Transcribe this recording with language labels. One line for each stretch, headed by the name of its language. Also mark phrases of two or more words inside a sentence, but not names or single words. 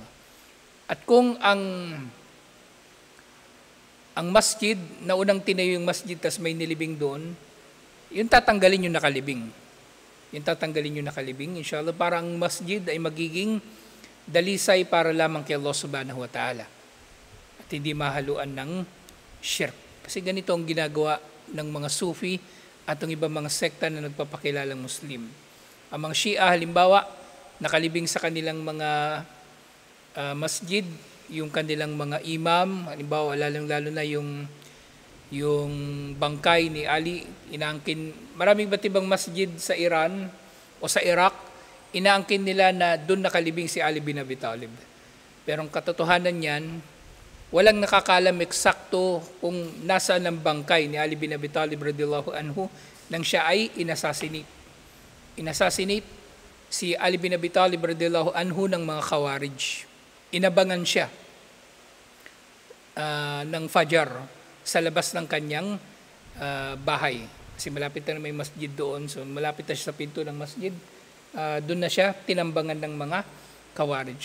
Filipino: At kung ang masjid, na unang tinayo yung masjid, tapos may nilibing doon, yung tatanggalin yung nakalibing. Yung tatanggalin yung nakalibing, inshallah, para ang masjid ay magiging dalisay para lamang kay Allah
Arabic: سبحانه وتعالى.
Filipino: At hindi mahaluan ng shirk. Kasi ganito ang ginagawa ng mga Sufi at ang ibang mga sekta na nagpapakilalang Muslim. Ang mga Shia, halimbawa, nakalibing sa kanilang mga masjid, yung kanilang mga imam, halimbawa, lalong-lalo na yung bangkay ni Ali, inaangkin, maraming batibang masjid sa Iran o sa Iraq, inaangkin nila na doon nakalibing si Ali bin Abi Talib. Pero ang katotohanan niyan, walang nakakalam eksakto kung nasaan ang bangkay ni Ali bin Abi Talib
Arabic: رضي الله عنه
Filipino: nang siya ay inassassinate. Inassassinate si Ali bin Abi Talib
Arabic: رضي الله عنه
Filipino: ng mga Khawarij. Inabangan siya ng Fajar sa labas ng kanyang bahay. Kasi malapit na may masjid doon. So malapit na siya sa pinto ng masjid. Doon na siya tinambangan ng mga Khawarij.